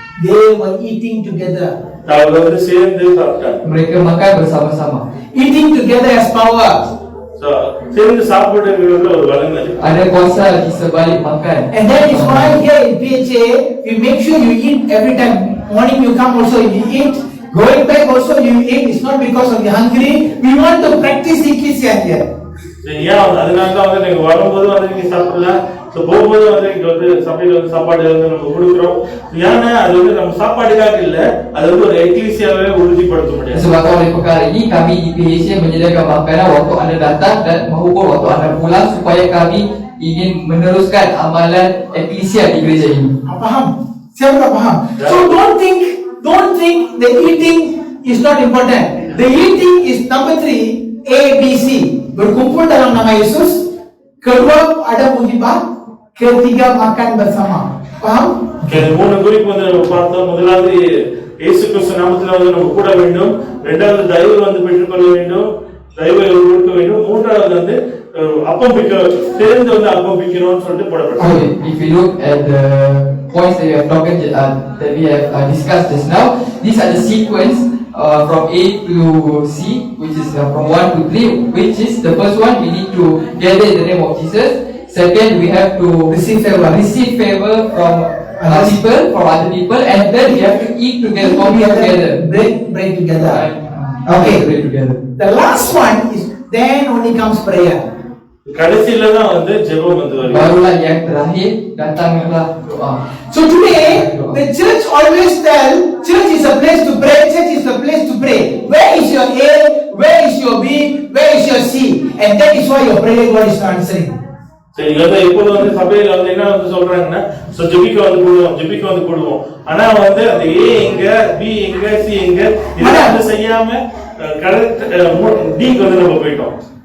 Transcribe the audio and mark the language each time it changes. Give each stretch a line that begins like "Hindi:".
English: They were eating together.
Tamil: அவர்கள் வந்து சேர்ந்து சாப்பிட்டாங்க.
Malay: Mereka makan bersama-sama.
English: Eating together has power.
Tamil: சேர்ந்து சாப்பிடுறதுல ஒரு வல்லமை இருக்கு.
Malay: Ada kuasa di sebalik makan.
English: And that is why here in PHA we make sure you eat every time. Morning you come also you eat. Going back also you eat. It's not because of the hungry. We want to practice ecclesia here.
Tamil: அதனால தான் வந்து நீங்க வரும்போது வந்து நீங்க சாப்பிடலாம், போகும்போது வந்து இங்க வந்து சபையில வந்து சாப்பாடு வந்து நம்ம கொடுக்குறோம். ஏன்னா அது வந்து நம்ம சாப்பாடுக்காக இல்ல, அது வந்து ஒரு எக்லீசியாவே உறுதிப்படுத்த முடியாது.
Malay: Sebab oleh perkara ini kami di PHA menyediakan makanan waktu anda datang dan maupun waktu anda pulang supaya kami ingin meneruskan amalan eklesia di gereja ini. Faham? Siapa tak faham?
English: So don't think the eating is not important. The eating is number 3, A, B, C.
Malay: Berkumpul dalam nama Yesus. Kedua ada Muhibah. Ketiga makan bersama. Faham?
Tamil: மூணு குறிப்பு வந்து நம்ம பார்த்தோம். முதலாவது இயேசு கிறிஸ்து நாமத்தில் வந்து நம்ம கூட வேண்டும். இரண்டாவது தயவு வந்து பெற்றுக்கொள்ள வேண்டும், தயவை கொடுக்க வேண்டும். மூன்றாவது வந்து அப்பம் பிக்க சேர்ந்து வந்து அப்பம் பிக்கணும்னு சொல்லிட்டு போடப்பட்டது.
English: If you look at the points that we have talked that we have discussed just now, these are the sequence from A to C, which is from 1 to 3, which is the first one we need to gather in the name of Jesus. Second, we have to receive favor from other people, and then we have to eat together, break together. Okay. Break together. The last one is then only comes prayer.
Tamil: கடைசியில தான் வந்து ஜெபம் வந்து வருது.
Malay: Barulah yang terakhir datanglah doa.
English: So today, the church always tell, church is a place to pray, church is a place to pray. Where is your A? Where is your B? Where is your C? And that is why your prayer God is not answering.
Tamil: சரி, இப்போது வந்து சபையில வந்து என்ன வந்து சொல்றாங்கன்னா, ஜெபிக்க வந்து கூடுவோம். ஆனா வந்து அந்த A எங்க, B எங்க, C எங்க இதெல்லாம் செய்யாம கரெக்ட் D வந்து நம்ம போயிட்டோம்.